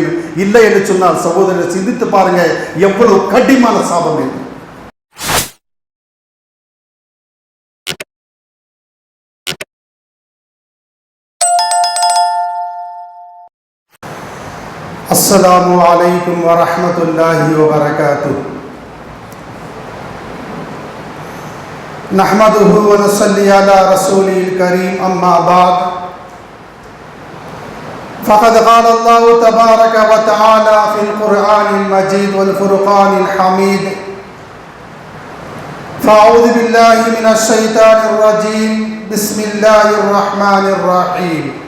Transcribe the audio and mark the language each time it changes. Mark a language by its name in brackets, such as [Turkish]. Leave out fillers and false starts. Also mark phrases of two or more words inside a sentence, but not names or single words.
[Tamil] இல்லை என்று சொன்னால் சகோதரர் சிந்தித்து பாருங்க, எவ்வளவு கடினமான சாபம் என்று. [Arabic] السلام عليكم ورحمة الله وبركاته. نحمده ونصلي على رسوله الكريم أما بعد فقد قال الله تبارك وتعالى في القرآن المجيد والفرقان الحميد فأعوذ بالله من الشيطان الرجيم بسم الله الرحمن الرحيم